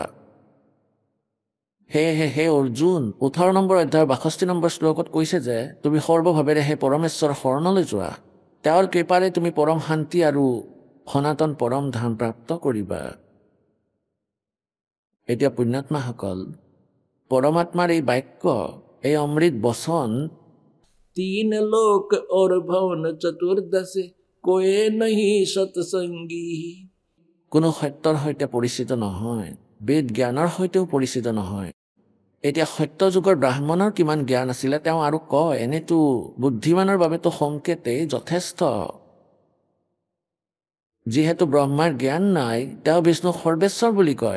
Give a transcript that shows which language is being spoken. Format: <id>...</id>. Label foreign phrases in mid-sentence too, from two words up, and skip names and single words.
<as>সেয়েহে হে অৰ্জুন 18 নম্বৰ অধ্যায়ৰ 62 নম্বৰ শ্লোকত কৈছে যে তুমি সৰ্বভাৱেৰে সেই পৰমেশ্বৰ শৰণলৈ যোৱা, তেওঁৰ কৃপাৰে তুমি পৰম শান্তি আৰু সনাতন পৰম ধাম প্ৰাপ্ত কৰিবা। এতিয়া পুণ্যাত্মাসকল, পৰমাত্মাৰ এই বাক্য, এই অমৃত বচন, 3 লোক</as> <hi>और भवन चतुर्दशे कोई नहीं सत्संगी,</hi> <as>কোনো সত্যৰ সৈতে পৰিচিত নহয়, বেদ জ্ঞানৰ সৈতেও পৰিচিত নহয়। এতিয়া সত্য যুগৰ ব্ৰাহ্মণৰ কিমান জ্ঞান আছিলে তেওঁ আৰু কয়, এনেতো বুদ্ধিমানৰ বাবেতো সংকেতেই যথেষ্ট। যিহেতু ব্ৰহ্মাৰ জ্ঞান নাই, তেওঁ বিষ্ণুক সৰ্বেশ্বৰ বুলি কয়।</as>